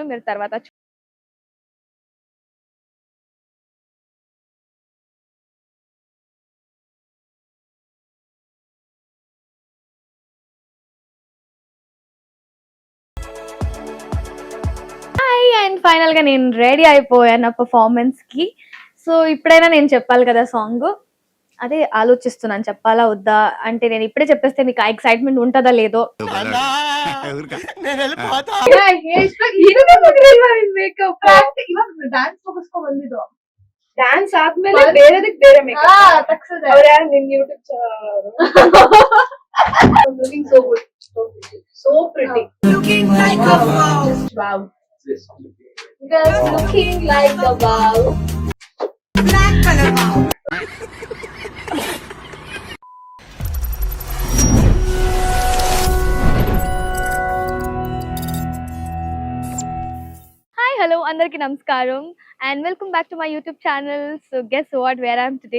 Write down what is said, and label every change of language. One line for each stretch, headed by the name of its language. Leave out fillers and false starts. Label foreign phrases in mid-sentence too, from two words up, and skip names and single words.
Telugu: మీరు తర్వాత
English: hi and
Telugu: ఫైనల్‌గా నేను రెడీ అయిపోయాను నా పెర్ఫార్మన్స్‌కి. సో, ఇప్పుడైనా నేను చెప్పాలి కదా సాంగు. అదే ఆలోచిస్తున్నాను చెప్పాలా? వద్దా? అంటే నేను ఇప్పుడే చెప్పేస్తే మీకు ఆ ఎక్సైట్‌మెంట్ ఉంటదో లేదో.
Kannada: ಮೇಕಪ್ ಡ್ಯಾನ್ಸ್ ಮುಗಿಸ್ಕೊ ಬಂದಿದ್ದು ಡ್ಯಾನ್ಸ್ ಆದ್ಮೇಲೆ ಬೇರೆದಕ್ಕೆ ಬೇರೆ ಮೇಕಪ್ ಅವ್ರು ಯಾರು ನಿನ್ ಯೂಟ್ಯೂಬ್
English: looking so good, so pretty, looking like a wow, wow, girls looking like a wow, black color wow. hi hello
Telugu: అందరికీ నమస్కారం అండ్
English: welcome back to my YouTube channel. so guess what where I'm today.